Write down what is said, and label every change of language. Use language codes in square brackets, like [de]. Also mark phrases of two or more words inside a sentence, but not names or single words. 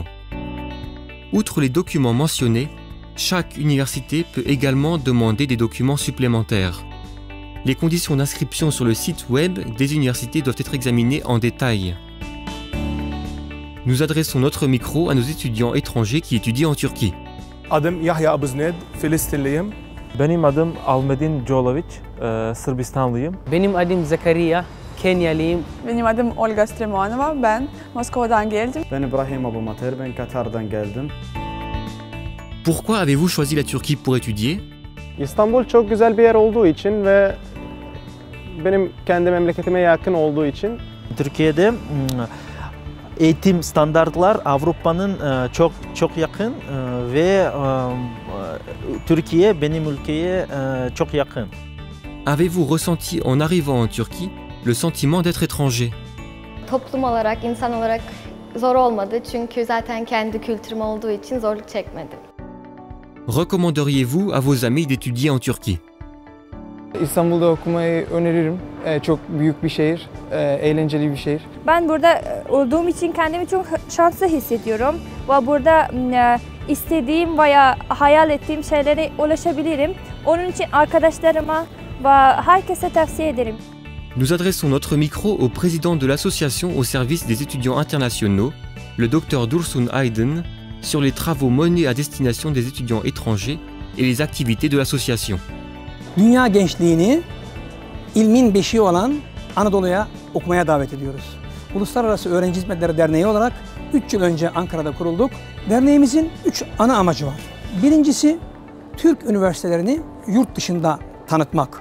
[fr] Outre les documents mentionnés, chaque université peut également demander des documents supplémentaires. Les conditions d'inscription sur le site web des universités doivent être examinées en détail. Nous adressons notre micro à nos étudiants étrangers qui étudient en Turquie. [tr] Adım Yahya Abuzned, Filistinliyim. Benim adım Almedin Jolovic, Sırbistanlıyım. Benim adım Zakariya, Kenyalıyım. Benim adım Olga Stremanova, ben Moskova'dan geldim. Ben İbrahim Abumater, ben Katar'dan geldim. [fr] Pourquoi avez-vous choisi la Turquie pour étudier? [tr] İstanbul çok güzel bir yer olduğu için ve benim kendi memleketime yakın olduğu için. Türkiye'de eğitim standartlar Avrupa'nın çok yakın ve Türkiye benim ülkeye çok yakın. [fr] Avez-vous ressenti en arrivant en Turquie le sentiment d'être étranger? [tr] Toplum olarak, insan olarak zor olmadı çünkü zaten kendi kültürüm olduğu için zorluk çekmedim. [fr] Recommanderiez-vous à vos amis d'étudier en Turquie? [tr] İstanbul'da okumayı öneririm. Çok büyük bir şehir, eğlenceli bir şehir. Ben burada olduğum için kendimi çok şanslı hissediyorum. Ve burada istediğim veya hayal ettiğim şeylere ulaşabilirim. Onun için arkadaşlarıma ve herkese tavsiye ederim. [fr] Nous adressons notre micro au président de l'association au service des étudiants internationaux, le Dr Dursun Aydın, sur les travaux menés à destination des étudiants étrangers et les activités de l'association. [tr] Dünya gençliğini ilmin beşiği olan Anadolu'ya okumaya davet ediyoruz. Uluslararası Öğrenci Hizmetleri Derneği olarak 3 yıl önce Ankara'da kurulduk. Derneğimizin 3 ana amacı var. Birincisi Türk üniversitelerini yurt dışında tanıtmak.